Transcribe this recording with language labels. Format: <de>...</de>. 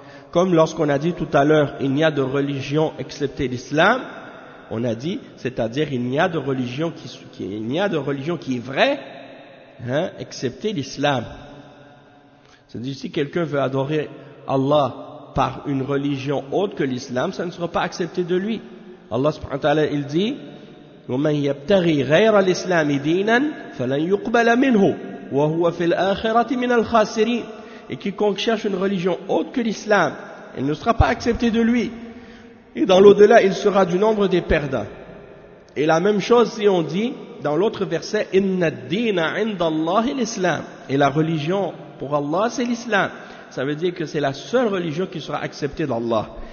<fr>Comme lorsqu'on a dit tout à l'heure, il n'y a de religion excepté l'islam, on a dit, c'est-à-dire il n'y a de religion qui est vraie, hein, excepté l'islam. C'est-à-dire si quelqu'un veut adorer Allah par une religion autre que l'islam, ça ne sera pas accepté de lui. Allah subhanahu wa ta'ala, il dit,</fr> <ar>وَمَنْ يَبْتَغِي غَيْرَ الْإِسْلَامِ دِينًا فَلَنْ يُقْبَلَ مِنْهُ وَهُوَ فِي الْآخِرَةِ مِنَ الْخَاسِرِينَ.</ar> <fr>Et quiconque cherche une religion autre que l'islam, elle ne sera pas acceptée de lui. Et dans l'au-delà, il sera du nombre des perdants. Et la même chose si on dit dans l'autre verset,</fr> <ar>إِنَّ الدِّينَ عِنْدَ اللَّهِ الْإِسْلَامِ.</ar> <fr>Et la religion pour Allah, c'est l'islam. Ça veut dire que c'est la seule religion qui sera acceptée d'Allah.</fr>